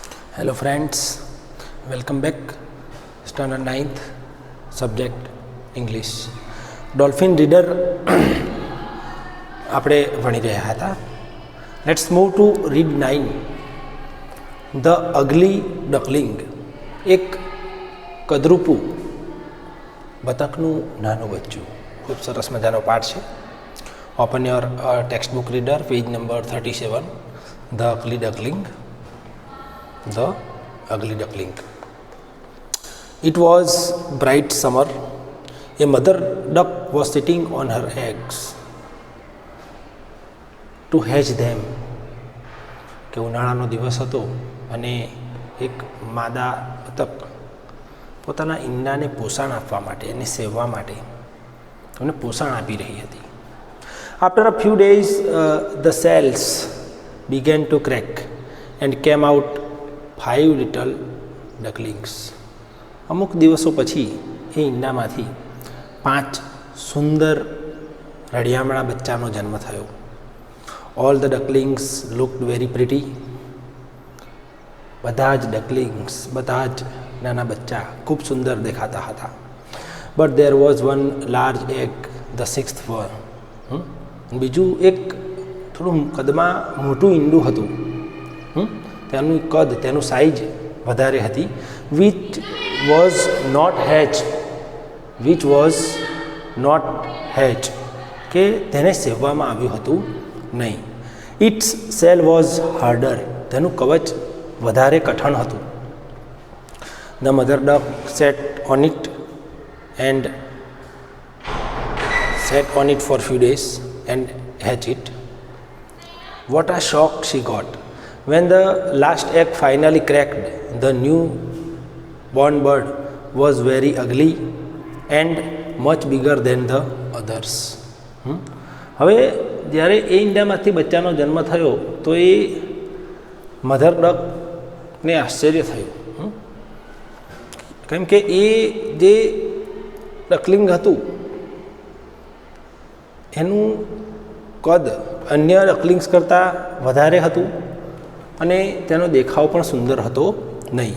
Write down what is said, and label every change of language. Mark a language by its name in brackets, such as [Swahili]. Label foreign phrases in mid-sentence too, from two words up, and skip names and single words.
[English] Hello friends, welcome back. Standard 9th subject English. [Gujarati] Dolphin reader આપણે ભણી રહ્યા હતા. [English] Let's move to read 9. The ugly duckling. [Gujarati] એક કદરૂપું બતકનું નાનું બચ્ચું. ખૂબ સરસ મજાનો પાઠ છે. [English] Open your textbook reader, page number 37. The ugly duckling. The ugly duckling. It was bright summer. A mother duck was sitting on her eggs to hatch them. [Gujarati] કે ઉનાળાનો દિવસ હતો અને એક માદા બતક પોતાના ઈંડાને પોષણ આપવા માટે એને સેવવા માટે એને પોષણ આપી રહી હતી. [English] After a few days, the cells began to crack and came out 5 little ducklings. [Gujarati] અમુક દિવસો પછી એ ઈંડામાંથી 5 સુંદર રળિયામણા બચ્ચાનો જન્મ થયો. [English] All the ducklings looked very pretty. [Gujarati] બધા જ ડકલિંગ્સ, બધા જ નાના બચ્ચા ખૂબ સુંદર દેખાતા હતા. [English] But there was one large egg, the sixth one. [Gujarati] બીજું એક થોડું કદમાં મોટું ઈંડું હતું. તેનું કદ, તેનું સાઇઝ વધારે હતી. [English] which was not hatched [Gujarati] કે તેને સેવવામાં આવ્યું હતું નહીં. [English] Its shell was harder. [Gujarati] તેનું કવચ વધારે કઠણ હતું. [English] The mother duck sat on it for few days and hatched it. What a shock she got when the last egg finally cracked. The new born bird was very ugly and much bigger than the others. [Gujarati] હવે જ્યારે એ ઈંડામાંથી બચ્ચાનો જન્મ થયો તો એ [English] mother duck [Gujarati] આશ્ચર્ય થયું, કેમ કે એ જે ડકલિંગ હતું એનું કદ અન્ય ડકલિંગ્સ કરતાં વધારે હતું અને તેનો દેખાવ પણ સુંદર હતો નહીં.